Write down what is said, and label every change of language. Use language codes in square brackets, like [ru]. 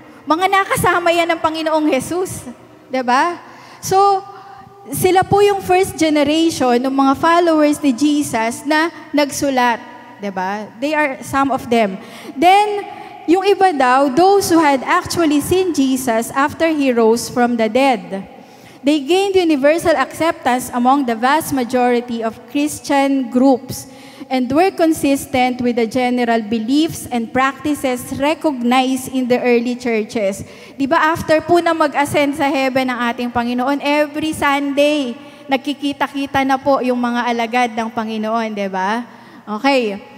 [tl] Mga nakasama yan ng Panginoong Jesus. Diba? So, sila po yung first generation ng mga followers ni Jesus na nagsulat. Diba? [en] They are some of them. Then, [tl] yung iba daw, [en] those who had actually seen Jesus after He rose from the dead. They gained universal acceptance among the vast majority of Christian groups and were consistent with the general beliefs and practices recognized in the early churches. [tl] Di ba after po na mag-ascend sa heaven ng ating Panginoon, every Sunday, nagkikita-kita na po yung mga alagad ng Panginoon, di ba? Okay.